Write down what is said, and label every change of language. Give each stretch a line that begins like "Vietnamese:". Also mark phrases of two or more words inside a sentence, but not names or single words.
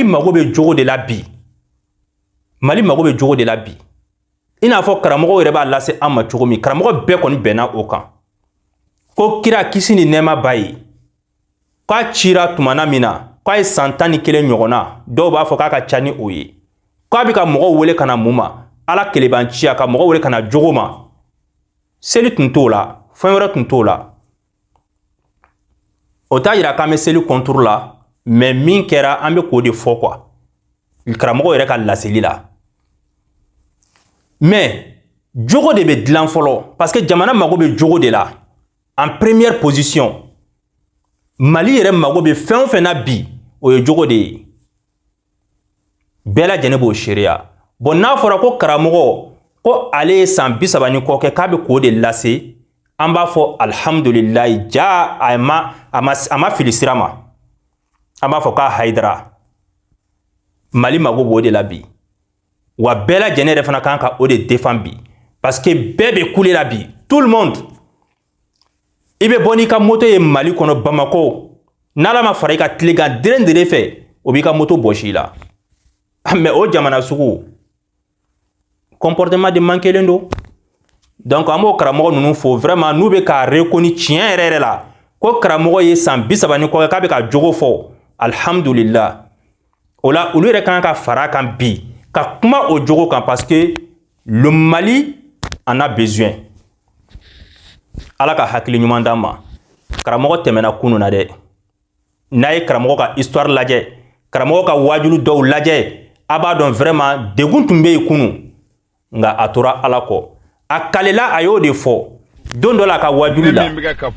Bambara: mago bɛ jogo de la bi Mali mago bɛ jogo de la bi i n'a fɔ karamɔgɔw yɛrɛ b'a lase an ma cogo min karamɔgɔ bɛɛ kɔni bɛnna o kan ko kira kisi ni nɛɛma b'a ye k'a cira tumana min na k'a ye san 11 ɲɔgɔn na dɔw b'a fɔ k'a ka ca ni o ye k'a bɛ ka mɔgɔw wele ka na mun ma Ala keleban ciya ka mɔgɔw wele ka na jogo ma seli tun t'o la fɛn wɛrɛ tun t'o la o t'a yira k'an bɛ seli contour la mais min kɛra an bɛ k'o de fɔ quoi karamɔgɔ yɛrɛ ka laseli la mais jogo de bɛ dilan fɔlɔ
French: parce que
Bambara: jamana mago bɛ jogo de la
French: en première position
Bambara: Mali yɛrɛ mago bɛ fɛn o fɛn na bi o ye jogo de ye bɛɛ lajɛlen b'o seereya bon n'a fɔra ko karamɔgɔ ko ale ye san 30 kɔ kɛ k'a bɛ k'o de lase an b'a fɔ alhamdulilayi ja a ma fili sira ma an b'a fɔ k'a Hayidara Mali mago b'o de la bi wa bɛɛ lajɛlen yɛrɛ fana kan ka o de défend bi parce que bɛɛ bɛ kule la bi tout le monde i bɛ bɔ n'i ka moto ye Mali kɔnɔ Bamako n'Ala ma fara i ka tilegan dere fɛ o b'i ka moto bɔsi la mais o jamana sugu
French: comportement de
Bambara: manquelen don donc an b'o karamɔgɔ ninnu fo vraiment n'u bɛ k'a reconnu tiɲɛ yɛrɛ la ko karamɔgɔ ye san 30 kɔ k'a bɛ ka jogo fɔ alhamdulillah o la olu yɛrɛ kan ka fara kan bi ka kuma o jogo kan
French: parce que le Mali en a besoin
Bambara: Ala ka hakili ɲuman d'an ma karamɔgɔ tɛmɛna kunun na dɛ n'a ye karamɔgɔ ka histoire lajɛ karamɔgɔ ka wajulu dɔw lajɛ a b'a dɔn vraiment degun tun bɛ yen kunun nka a tora Ala kɔ a kalela a y'o de fɔ don dɔ la a ka wajulu la a